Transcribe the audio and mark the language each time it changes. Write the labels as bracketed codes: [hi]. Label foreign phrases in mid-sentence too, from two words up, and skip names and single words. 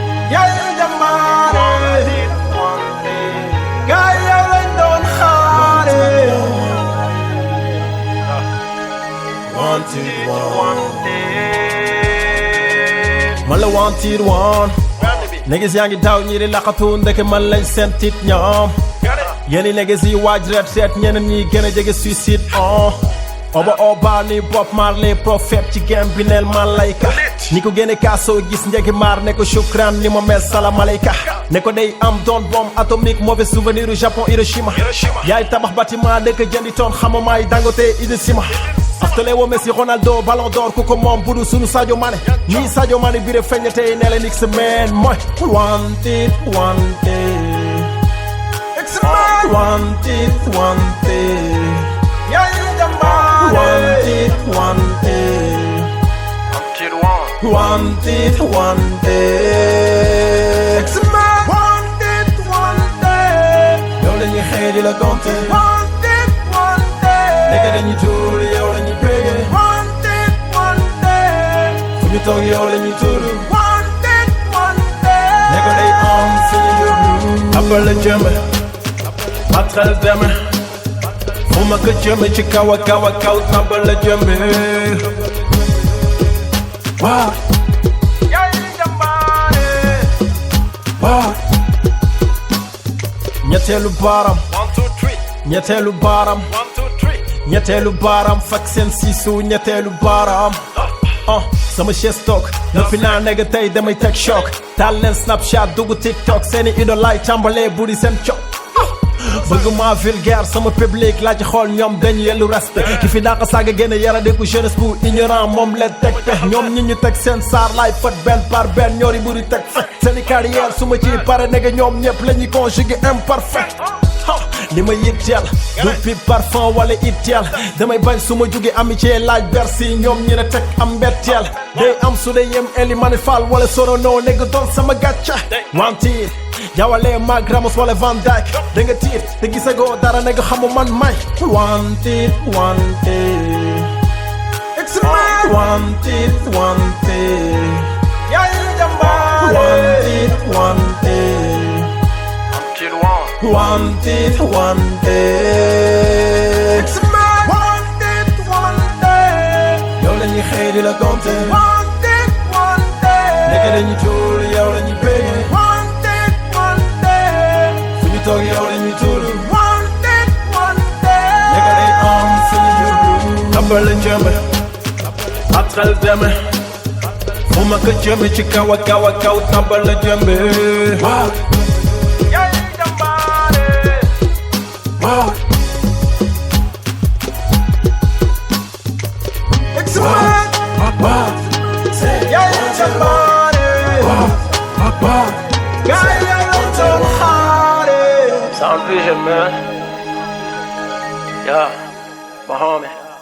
[en] Yeah, yeah, yeah, man. One. Yeah, yeah, I don't hide it. Wanted one. [wo] Man la [en] wanted one. [wo] Niggas yaa ngi daw ñi di laqatu ndeke man lañ seen tit ñoom. Yéen i niggas yi waaj ret ret ñeneen ñi gën a jege suicide on. Oba oba ni Bob Marley prophète ci game bi neel Malayka. Ñi ko génne kaasoo gis njëgi maar ne ko shukran ni ma mel Salamalayka. Ne ko day am doon [fr] bombe atomique mauvais souvenir [wo] u Japon Hiroshima. Yaay tabax bâtiment dëkk jëndi toon xamamaay Dangote Idrissa Aftale wo Messi Ronaldo Ballon d'Or ku ko moom bu dul sunu Sadio Mané. Nii Sadio Mané bi de feeñ tey ne la Knicks man mooy [en] wanted, wanted. It's a man. Wanted, wanted. Yeah, yeah, yeah, man. Wanted, wanted. Wanted one. Wanted, wanted. It's a man. Wanted, wanted. [wo] Yow la ñuy xëy di la compter. [en] Wanted, wanted. [wo] Nekk dañuy tuur, yow la ñuy bége. [en] Wanted, wanted. [wo] Fu ñu toog, yow la ñuy tuur. [en] Wanted, wanted. [wo] Nekk day am fu ñu yóbbu. Appel la jëme. Matal deme. Fu ma ko jëme ci kaw a kaw a kaw, appel la jëme. Waaw. Yaay jàmbaare. Waaw. Ñetteelu baaram. [en] One, two, three. [wo] Ñetteelu baaram. [en] One, two, three. [wo] Ñetteelu baaram, fak seen siisu, ñetteelu baaram. Ah, sama chaise toog. Noppi naa nekk tey damay teg choc. Taal leen Snapchat, dugg TikTok. Seeni idole laay tàmbalee buri seen cok. Ah, bëgg maa vulgaire, sama public laa ci xool ñoom dañ yellu respect. Ki fi dàq saaga génne yara déggu jeunesse bu ignorant moom leen teg te. Ñoom ñi ñu teg seen saar laay fët benn par benn ñoori buri teg fe. Seeni carrière su ma ci pare nekk ñoom ñëpp la ñuy [fr] conjugué imparfait. [wo] Ah, li ma yitteel du [fr] pipe parfum [wo] wala itteel damay bañ su ma jóge amitié laaj Bercy ñoom ñi ne teg am mbetteel day am su dee yem Elimane Fall wala Sorano nekk doon sama gàcce wanti jawale mag Ramos wala Van Dijk da nga tiit te gisagoo dara nekk xamu man may [en] wanted, wanted. It's a man. Wanted, wanted. [wo] Yaay jàmbaare. [en] Wanted, wanted. Wanted one. Wanted, wanted. It's a man. Wanted, wanted. [wo] Yow la ñuy xëy di la compter. [en] Wanted, wanted. [wo] Nekk dañuy tuur, yow la ñuy bége. [en] Wanted, wanted. [wo] Fu ñu toog, yow la ñuy tuur. [en] Wanted, wanted. [wo] Nekk day am fu ñu yóbbu. Tabal la jëme. Atal deme. Fu ma ko jëme ci kaw a kaw a kaw, tabal la jëme. Waaw. Yaay jàmbaare. Waaw. [en] It's a man. [wo] Waaw. Yaay jàmbaare. Waaw. Waaw. Gaay yaa ngi doon xaare. [en] Sound Vision, man. Yeah, my homie.